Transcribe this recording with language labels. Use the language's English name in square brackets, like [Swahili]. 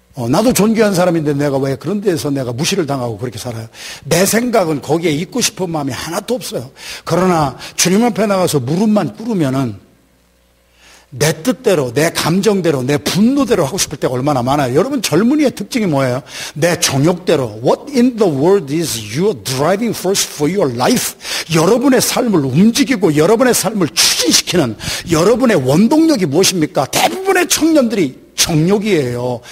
[Korean] 나도 존귀한 사람인데 내가 왜 그런 데서 내가 무시를 당하고 그렇게 살아요. 내 생각은 거기에 있고 싶은 마음이 하나도 없어요. 그러나 주님 앞에 나가서 무릎만 꿇으면은 내 뜻대로, 내 감정대로, 내 분노대로 하고 싶을 때가 얼마나 많아요. 여러분 젊은이의 특징이 뭐예요? 내 정욕대로. [English] What in the world is your driving force for your life? [Korean] 여러분의 삶을 움직이고 여러분의 삶을 추진시키는 여러분의 원동력이 무엇입니까? 대부분의 청년들이 정욕이에요.